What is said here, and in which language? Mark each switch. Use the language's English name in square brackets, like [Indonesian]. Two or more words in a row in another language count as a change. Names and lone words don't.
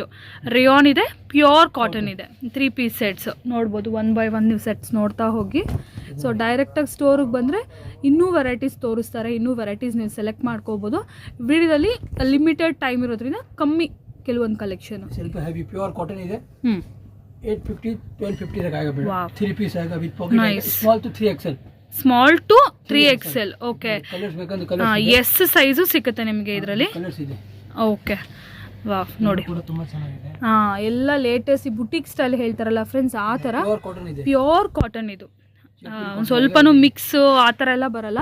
[Kannada] ರಿಯಾನ್ ಇದೆ, ಪ್ಯೂರ್ ಕಾಟನ್ ಇದೆ. 3 ಪೀಸ್ ಸೆಟ್ಸ್ ನೋಡ್ಬೋದು. 1 by 1 ನೀವು ಸೆಟ್ಸ್ ನೋಡ್ತಾ ಹೋಗಿ. ಸೊ ಡೈರೆಕ್ಟಾಗಿ ಸ್ಟೋರಿಗೆ ಬಂದರೆ ಇನ್ನೂ ವೆರೈಟೀಸ್ ತೋರಿಸ್ತಾರೆ, ಇನ್ನೂ ವೆರೈಟೀಸ್ ನೀವು ಸೆಲೆಕ್ಟ್ ಮಾಡ್ಕೋಬೋದು. ವಿಡಿಯೋದಲ್ಲಿ ಲಿಮಿಟೆಡ್ ಟೈಮ್ ಇರೋದ್ರಿಂದ ಕಮ್ಮಿ ಕೆಲವೊಂದು ಕಲೆಕ್ಷನ್. ಸ್ವಲ್ಪ ಹೆವಿ ಪ್ಯೂರ್ ಕಾಟನ್ ಇದೆ. 850 1250 [Hindi] तक आएगा Wow. 3 पीस आएगा विद पॉकेट. Nice. [English] small to 3XL. small to 3XL. okay, [Kannada] ಕಲರ್ಸ್ ಬೇಕಂದ್ರೆ ಕಲರ್ಸ್ ಎಸ್ ಸೈಜು ಸಿಗುತ್ತೆ ನಿಮಗೆ ಇದರಲ್ಲಿ. ಕಲರ್ಸ್ ಇದೆ. ಓಕೆ, ವಾವ್ ನೋಡಿ, ಕೂಡ ತುಂಬಾ ಚೆನ್ನಾಗಿದೆ. ಎಲ್ಲ ಲೇಟೆಸ್ಟ್ ಈ ಬುಟಿಕ್ ಸ್ಟೈಲ್ ಹೇಳ್ತಾರಲ್ಲ ಫ್ರೆಂಡ್ಸ್, ಆ ಥರ ಪ್ಯೂರ್ ಕಾಟನ್ ಇದೆ. ಪ್ಯೂರ್ ಕಾಟನ್ ಇದು. ಸ್ವಲ್ಪನೂ ಮಿಕ್ಸ್ ಆ ಥರ ಎಲ್ಲ ಬರಲ್ಲ.